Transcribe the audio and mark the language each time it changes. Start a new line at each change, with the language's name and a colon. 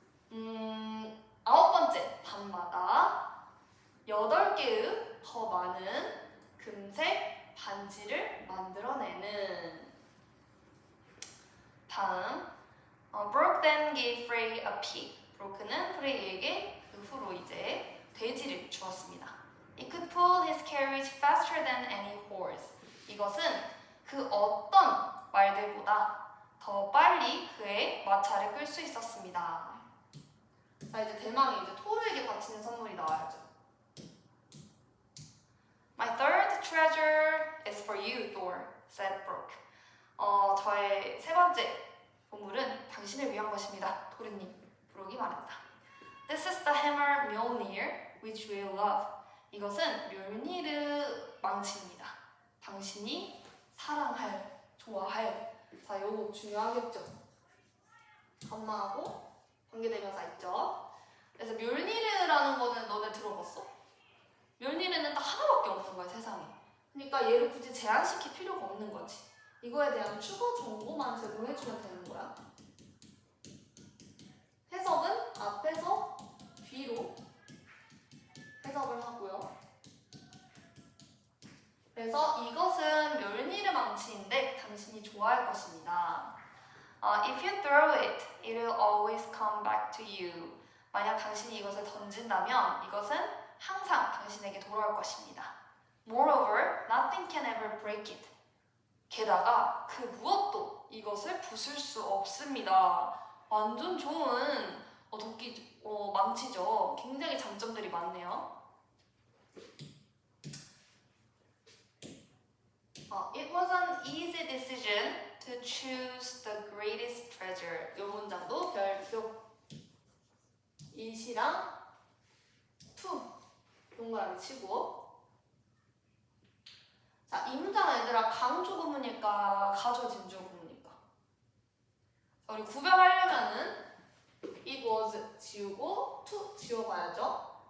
Korean: 9번째 밤마다 8개의 더 많은 금색 반지를 만들어내는. 다음,
English: Brooke then gave Frey a pig.
Korean: 브로크는 프레이에게 그 후로 이제 돼지를 주었습니다.
English: It could pull his carriage faster than any horse.
Korean: 이것은 그 어떤 말들보다 더 빨리 그의 마차를 끌 수 있었습니다. 자, 이제 대망의 이제 토르에게 바치는 선물이 나와야죠.
English: My third treasure is for you, Thor, said Brooke.
Korean: 저의 세 번째 보물은 당신을 위한 것입니다, 도르님. 브록이 말했다.
English: This is the hammer Mjolnir, which we love.
Korean: 이것은 멸니르 망치입니다. 당신이 사랑할, 좋아할. 자, 요거 중요하겠죠. 감마하고 관계대명사 있죠. 그래서 멸니르라는 거는 너네 들어봤어? 멸니르는 딱 하나밖에 없는 거야, 세상에. 그러니까 얘를 굳이 제한시킬 필요가 없는 거지. 이거에 대한 추가 정보만 제공해주면 되는 거야. 해석은 앞에서 뒤로 해석을 하고요. 그래서 이것은 멸니르 망치인데 당신이 좋아할 것입니다.
English: If you throw it, it will always come back to you.
Korean: 만약 당신이 이것을 던진다면 이것은 항상 당신에게 돌아올 것입니다.
English: Moreover, nothing can ever break it.
Korean: 게다가 그 무엇도 이것을 부술 수 없습니다. 완전 좋은 도끼 망치죠. 굉장히 장점들이 많네요.
English: It was an easy decision to choose the greatest treasure.
Korean: 이 문장도 별표 it이랑 to 동그라미 치고. 자, 이 문장은 얘들아 강조 구문일까 가주어 진주어 구문일까? 우리 구별하려면은 it was 지우고 to 지워봐야죠.